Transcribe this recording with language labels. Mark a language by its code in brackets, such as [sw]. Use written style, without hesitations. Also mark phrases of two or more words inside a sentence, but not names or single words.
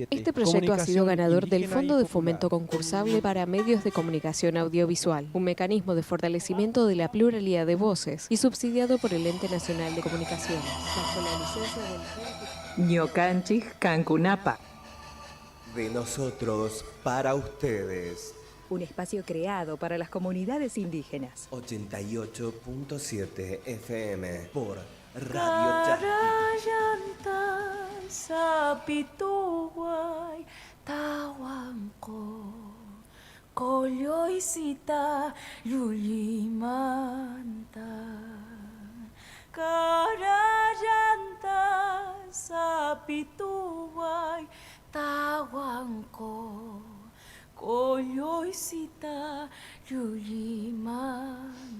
[es] Este proyecto ha sido ganador del Fondo de Fomento Concursable para Medios de Comunicación Audiovisual, un mecanismo de fortalecimiento de la pluralidad de voces y subsidiado por el Ente Nacional de Comunicaciones, bajo la licencia del [qu] Ñocanchis Cancunapa. [es] De nosotros para ustedes. Un espacio creado para las comunidades indígenas. 88.7 FM por Radio Sapituguay, Tahuanco, Coyoisita, Yulimanta. Carayanta, Sapituguay, Tahuanco, Coyoisita, Yulimanta.